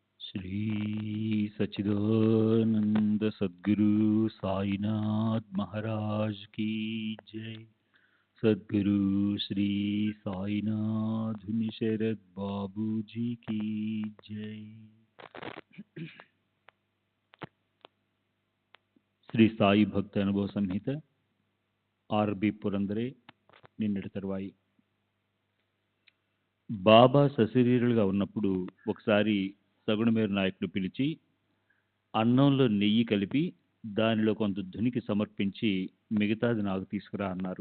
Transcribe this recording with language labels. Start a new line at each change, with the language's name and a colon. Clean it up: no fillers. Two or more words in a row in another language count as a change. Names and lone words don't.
Hindi: श्री सच्चिदानंद सद्गुरु साईनाथ महाराज की जय। सद्गुरु श्री साईनाथ शरद बाबू जी की जय।
Telugu: శ్రీ సాయి భక్త అనుభవ సంహిత ఆర్బి పురందరే నిన్నటి తరువాయి. బాబా సశరీరులుగా ఉన్నప్పుడు ఒకసారి సగుణమేరు నాయకుడు పిలిచి అన్నంలో నెయ్యి కలిపి దానిలో కొంత ధునికి సమర్పించి మిగతాది నాకు తీసుకురా అన్నారు.